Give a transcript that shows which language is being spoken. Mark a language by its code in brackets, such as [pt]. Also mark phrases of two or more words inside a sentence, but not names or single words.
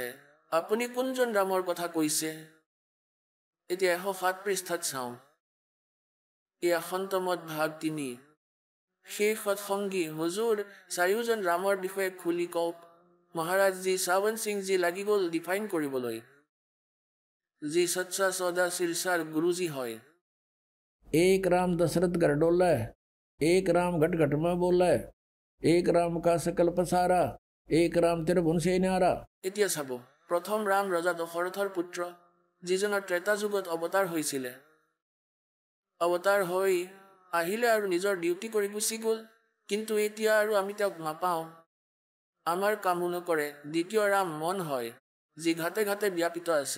[as] আপুনি কোনজন ৰামৰ কথা কৈছে? এতিয়া 107 পৃষ্ঠাত চাওঁ। এয়া সন্তমত ভাগ 3 সেই সৎসংগী হুজুৰ 4জন ৰামৰ বিষয়ে খুলি কওক। মহাৰাজজী শ্ৰাৱণ সিংজী লাগি গ'ল ডিফাইন কৰিবলৈ, যি সচ্চা সৌদা শিৰসাৰ গুৰুজী হয়। [hi] एक राम दशरथ घर डोला, एक राम घट घट में बोला, एक राम का सकल पसारा, एक राम त्रिभुवन से न्यारा। [as] এতিয়া চাব প্ৰথম ৰাম ৰজা দশৰথৰ পুত্ৰ, যিজনৰ ত্ৰেতা যুগত অৱতাৰ হৈছিলে। অৱতাৰ হৈ আহিলে আৰু নিজৰ ডিউটি কৰি গুচি গ'ল, কিন্তু এতিয়া আৰু আমি তেওঁক নাপাওঁ, আমাৰ কামো নকৰে। দ্বিতীয় ৰাম মন হয়, যি ঘাটে ঘাটে ব্যাপিত আছে।